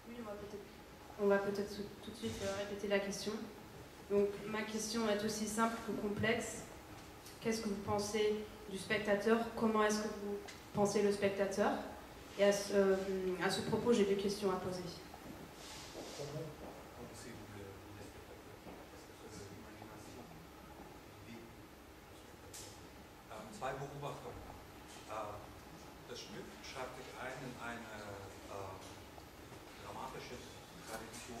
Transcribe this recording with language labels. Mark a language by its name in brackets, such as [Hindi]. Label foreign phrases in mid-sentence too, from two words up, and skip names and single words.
[French] on va peut-être tout de suite répéter la question. Donc ma question est aussi simple que complexe. Qu'est-ce que vous pensez du spectateur? Comment est-ce que vous pensez le spectateur? Et à ce propos, j'ai 2 questions à poser. [German] Zwei Beobachtungen. Das Stück schreibt sich ein in eine dramatische Tradition.